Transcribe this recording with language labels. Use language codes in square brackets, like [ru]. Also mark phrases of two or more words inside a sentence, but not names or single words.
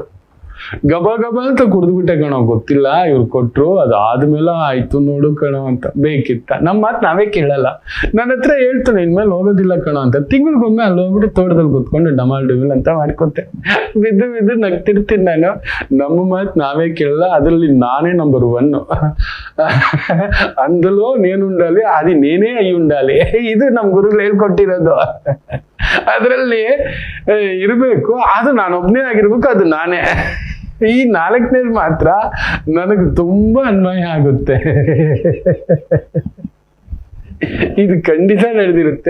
[kn] ಗಬ ಅಂತ ಕುಡಿದು ಬಿಟ್ಟೆ ಕಣೋ, ಗೊತ್ತಿಲ್ಲ ಇವ್ರು ಕೊಟ್ರು, ಅದಾದ್ಮೇಲೆ ಆಯ್ತು ನೋಡು ಕಣೋ ಅಂತ. ಬೇಕಿತ್ತ ನಮ್ಮ ಮಾತು ನಾವೇ ಕೇಳಲ್ಲ. ನನ್ನ ಹತ್ರ ಹೇಳ್ತಾನೆ, ಇನ್ಮೇಲೆ ಹೋಗೋದಿಲ್ಲ ಕಣೋ ಅಂತ. ತಿಂಗಳಿಗೊಮ್ಮೆ ಅಲ್ಲಿ ಹೋಗ್ಬಿಟ್ಟು ತೋಟದಲ್ಲಿ ಕುತ್ಕೊಂಡು ಡಮಾಲ್ ಅಂತ ಮಾಡ್ಕೊತೆ. ಬಿದ್ದು ನಗ್ತಿರ್ತೀನಿ ನಾನು. ನಮ್ಮ ಮಾತು ನಾವೇ ಕೇಳಲ್ಲ, ಅದ್ರಲ್ಲಿ ನಾನೇ ನಂಬರ್ 1. [te] అందులో నేనుండాలి, అది నేనే అయి ఉండాలి. [kn] ಇದು ನಮ್ಮ ಗುರುಗಳು ಹೇಳ್ಕೊಟ್ಟಿರೋದು. ಅದರಲ್ಲಿ ಇರಬೇಕು, ಅದು ನಾನೊಬ್ನೇ ಆಗಿರ್ಬೇಕು, ಅದು ನಾನೇ. ಈ 4ನೇದು ಮಾತ್ರ ನನಗೆ ತುಂಬಾ ಅನ್ವಯ ಆಗುತ್ತೆ. ಇದು ಖಂಡಿತ ನಡೆದಿರುತ್ತೆ.